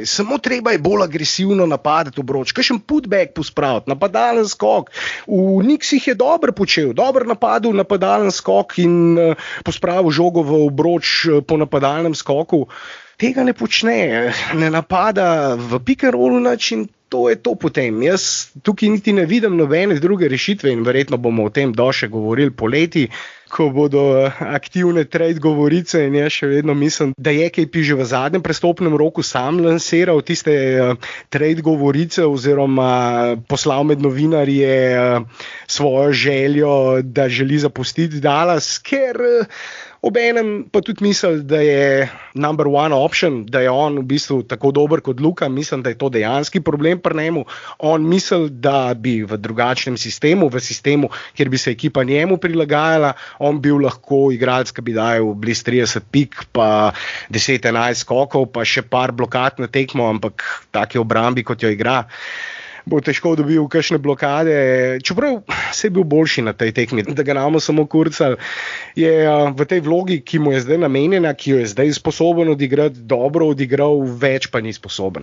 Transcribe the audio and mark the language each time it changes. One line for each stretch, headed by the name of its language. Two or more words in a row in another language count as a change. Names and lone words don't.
Slovenian: Samo treba je bolj agresivno napadati obroč, kakšen putback pospraviti, napadalen skok. V Knicksih je dobro počel, dobro napadel napadalen skok in pospravil žogo v obroč po napadalnem skoku. Tega ne počne, ne napada v
English: pick and rollu
Slovenian: način. To je to potem. Jaz tukaj niti ne vidim nobene druge rešitve in verjetno bomo o tem še govorili poleti, ko bodo aktivne trade govorice in jaz še vedno mislim, da je KP že v zadnjem prestopnem roku sam lansiral tiste trade govorice oziroma poslal med novinarje svojo željo, da želi zapustiti Dallas, ker obenem pa tudi misli, da je
English: number one option,
Slovenian: da je on v bistvu tako dober kot Luka, mislim, da je to dejanski problem pri njemu. On misli, da bi v drugačnem sistemu, v sistemu, kjer bi se ekipa njemu prilagajala, on bil lahko igralec, ki bi dajal blizu 30 pik, pa 10-11 skokov, pa še par blokad na tekmo, ampak take obrambi, kot jo igra, bo težko dobil kakšne blokade, čeprav se je bil boljši na tej tekmi, da ga namo samo kurcali, je v tej vlogi, ki mu je zdaj namenjena, ki jo je zdaj sposoben odigrati, dobro odigral, več pa ni sposoben.